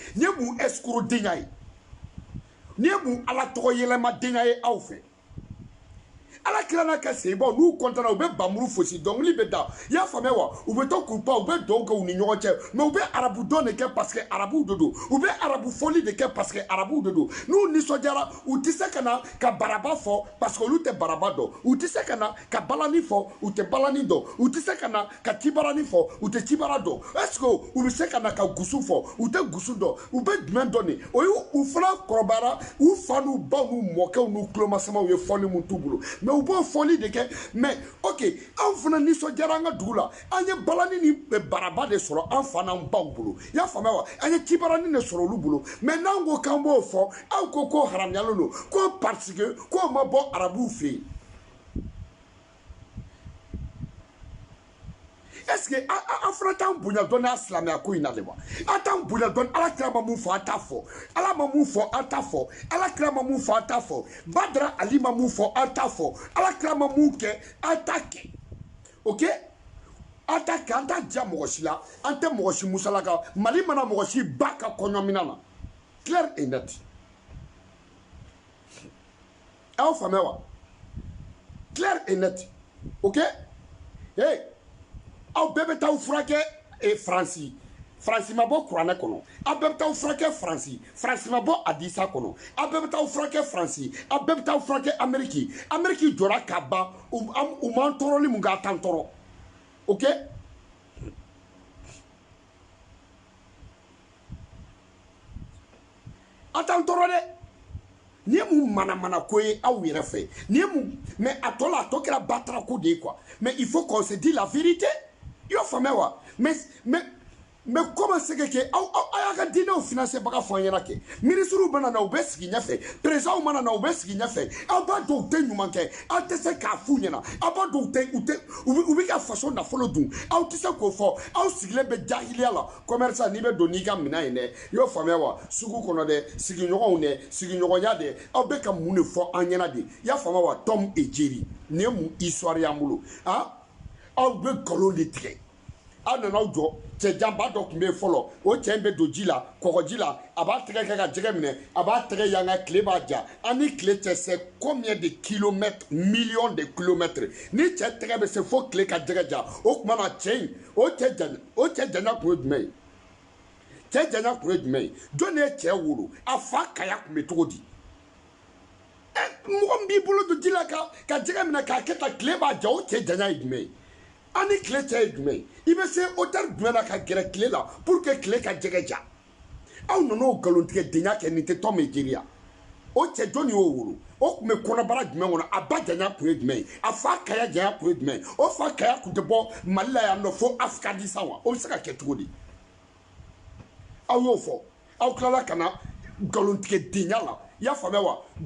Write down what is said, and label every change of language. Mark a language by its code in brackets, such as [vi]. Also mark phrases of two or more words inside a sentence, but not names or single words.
[bm] ni ye mun escroc denya ye ni ye mun ala tɔgɔ yɛlɛma denya ye aw fɛ ala kira n'a ka sebaw n'u kɔntana u bɛ bamuru fosi dɔnkili bɛ da i y'a faamuya wa u bɛ to k'u pan u bɛ dɔw kɛ u ni ɲɔgɔn cɛ mais u bɛ arabu dɔn de kɛ [fr] parce que [bm] arabuw de don u bɛ arabu fɔli de kɛ [fr] parce que [bm] arabuw de don n'u nisɔndiyara u tɛ se ka na ka baraba fɔ parce que olu tɛ baraba dɔn u tɛ se ka na ka balani fɔ u tɛ balani dɔn u tɛ se ka na ka cibarani fɔ u tɛ cibara dɔn [fr] est ce que [bm] u bɛ se ka na ka gusu fɔ u tɛ gusu dɔn u bɛ jumɛn dɔn de o ye u fana kɔrɔbayara u fa n'u baw n'u mɔkɛw n'u tulomasamaw ye fɔli min t'u bolo mais u b'o fɔli de kɛ mais ok anw fana nisɔndiyara an ka dugu la an ye balani ni baraba de sɔrɔ an fa n'an baw bolo i y'a faamuya wa an ye cibarani de sɔrɔ olu bolo mais n'an ko k'an b'o fɔ aw ko k'o haramuyalen don ko [fr] parce que [bm] k'o ma bɔ arabuw fɛ yen [fr] est ce que [bm] an fana t'an bonya dɔɔni a silamɛya ko in na de wa an t'an bonya dɔɔni ala kira ma mun fɔ an t'a fɔ ala ma mun fɔ an t'a fɔ ala kira ma mun fɔ an t'a fɔ badara ali ma mun fɔ an t'a fɔ ala kira ma mun kɛ an t'a kɛ ok an t'a kɛ an t'a diya mɔgɔ si la an tɛ mɔgɔ si musalaka mali mana mɔgɔ si ba ka kɔɲɔminan na [fr] clair et net [bm] aw faamuya wa [fr] clair et net [bm] ok hey aw bɛɛ bɛ taa furakɛ faransi faransi ma bɔ kuranɛ kɔnɔ aw bɛɛ bɛ taa furakɛ faransi ma bɔ adisa kɔnɔ aw bɛɛ bɛ taa furakɛ faransi aw bɛɛ bɛ taa furakɛ amɛriki jɔra ka ban u m'an tɔɔrɔli mun k'a t'an tɔɔrɔ ok a t'an tɔɔrɔ dɛ ni ye mun manamana ko ye aw yɛrɛ fɛ ni ye mun mais a tɔ la a tɔ kɛra batara ko de ye [fr] quoi mais il faut qu'on se dise la vérité [bm] i y'o faamuya wa [fr] mais comment [bm] se kɛ aw y'a ka diinɛw financer baga fɔ an ɲɛna kɛ ministres mana na u bɛ sigi ɲɛfɛ présidents mana na u bɛ sigi ɲɛfɛ aw b'a dɔn u tɛ ɲuman kɛ aw tɛ se k'a f'u ɲɛna aw b'a dɔn u bɛ ka faso nafolo dun aw tɛ se k'o fɔ aw sigilen bɛ jahiliya la commerçant n'i bɛ don n'i ka minɛn ye dɛ i y'o faamuya wa sugu kɔnɔ dɛ sigiɲɔgɔnw dɛ sigiɲɔgɔnya dɛ aw bɛ ka mun de fɔ an ɲɛna de i y'a faamuya wa Tom et Jerry nin ye mun histoire y'an bolo aw bɛ nkalon de tigɛ aw nana aw jɔ cɛjanba dɔ tun bɛ yen fɔlɔ o cɛ in bɛ don ji la kɔgɔji la a b'a tɛgɛ kɛ ka jɛgɛ minɛ a b'a tɛgɛ yanga tile b'a ja an ni tile tɛ se [fr] combien de kilomètres millions de kilomètres [bm] ni cɛ tɛgɛ bɛ se fo tile ka jɛgɛ ja o tuma na cɛ in o cɛ janya kun ye jumɛn ye cɛ janya kun ye jumɛn ye jɔn de ye cɛ wolo a fa kaya kun bɛ cogo di mɔgɔ min b'i bolo don ji la ka jɛgɛ minɛ k'a kɛ tan tile b'a ja o cɛ janya ye jumɛn ye ani tile cɛ ye jumɛn ye i bɛ se hauteur jumɛn na ka gɛrɛ tile la [fr] pour que [bm] tile ka jɛgɛ ja aw nana o nkalontigɛ denya kɛ nin tɛ Tom et Jerry ya o cɛ jɔn y'o wolo o tun bɛ kɔnɔbara jumɛn kɔnɔ a ba janya tun ye jumɛn ye a fa kaya janya tun ye jumɛn ye o fa kaya tun tɛ bɔ Mali la yan nɔ fo Afgadisa wa o bɛ se ka kɛ cogo di aw y'o fɔ aw tilala ka na nkalontigɛ denya la i y'a faamuya wa